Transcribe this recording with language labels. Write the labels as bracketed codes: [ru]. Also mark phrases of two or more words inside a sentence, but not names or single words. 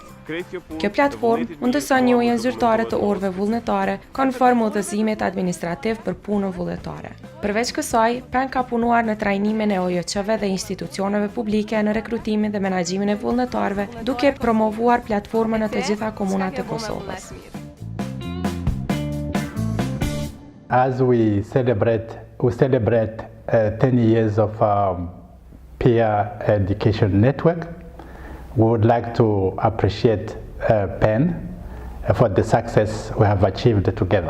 [sq] Kjo platformë mundëson njojën zyrtare të orëve vullnetare konform udhëzimit administrativ për punën vullnetare. Përveç kësaj, PEN ka punuar në trajnimin e OJC-ve dhe institucioneve publike në rekrutimin dhe menaxhimin e vullnetarëve, duke promovuar platformën në të gjitha komunat e Kosovës. [en] As we celebrate 10 years of peer education network, we would like to appreciate PEN for the success we have achieved together.